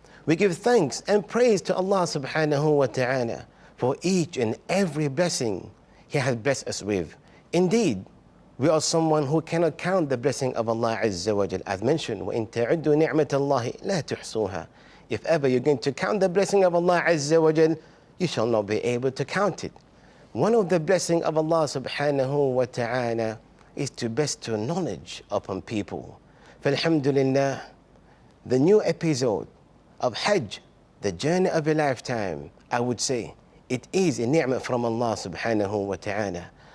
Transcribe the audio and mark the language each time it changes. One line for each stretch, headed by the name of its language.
English: We give thanks and praise to Allah subhanahu wa ta'ala for each and every blessing He has blessed us with. Indeed, we are someone who cannot count the blessing of Allah Azza wa Jal. As mentioned,
Arabic: وَإِن تَعُدُّوا نِعْمَةَ اللَّهِ لَا تُحْصُوهَا.
English: If ever you're going to count the blessing of Allah Azza wa Jal, you shall not be able to count it. One of the blessings of Allah subhanahu wa ta'ala is to bestow knowledge upon people. Alhamdulillah, the new episode of Hajj, the journey of a lifetime, I would say, it is a ni'mah from Allah subhanahu wa ta'ala.